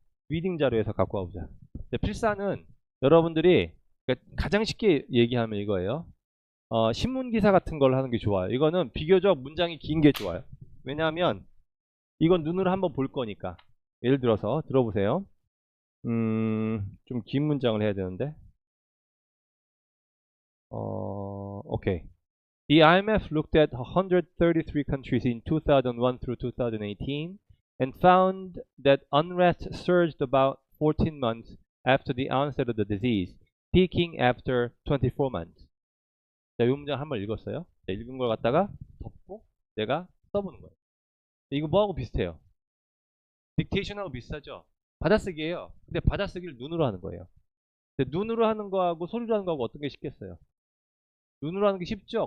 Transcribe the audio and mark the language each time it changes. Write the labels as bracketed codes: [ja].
[ko] 리딩 자료에서 갖고 와보자. 필사는 여러분들이 그러니까 가장 쉽게 얘기하면 이거예요. 신문 기사 같은 걸 하는 게 좋아요. 이거는 비교적 문장이 긴 게 좋아요. 왜냐하면 이건 눈으로 한번 볼 거니까. 예를 들어서 들어보세요. 좀 긴 문장을 해야 되는데. 오케이. [en] The IMF looked at 133 countries in 2001 through 2018 and found that unrest surged about 14 months after the onset of the disease, peaking after 24 months. [ko] 자, 이 문장 한번 읽었어요. 자, 읽은 걸 갖다가 덮고 내가 써보는 거예요. 이거 뭐하고 비슷해요? 딕테이션하고 비슷하죠? 받아쓰기예요. 근데 받아쓰기를 눈으로 하는 거예요. 근데 눈으로 하는 거하고 소리로 하는 거하고 어떤 게 쉽겠어요? 눈으로 하는 게 쉽죠?